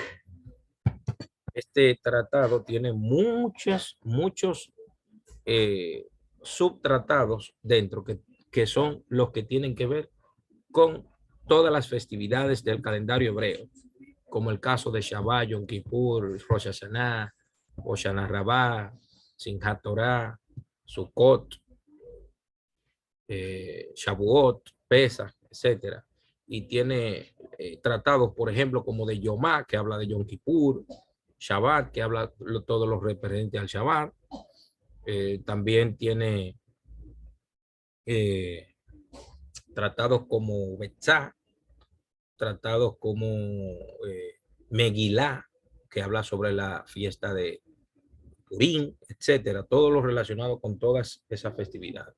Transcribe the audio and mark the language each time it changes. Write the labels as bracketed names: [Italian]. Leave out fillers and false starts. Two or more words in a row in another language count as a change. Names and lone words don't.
[Spanish] Este tratado tiene muchos subtratados dentro, que son los que tienen que ver con todas las festividades del calendario hebreo, como el caso de Shabbat, Yom Kippur, Rosh Hashanah, Hoshana Rabbah, Simchat Torah, Sukkot, Shavuot, Pesach, etcétera. Y tiene tratados, por ejemplo, como de Yomá, que habla de Yom Kippur, Shabbat, que habla todo lo referente al Shabbat. También tiene tratados como Betzá, tratados como Megilá, que habla sobre la fiesta de Purim, etcétera, todo lo relacionado con todas esas festividades.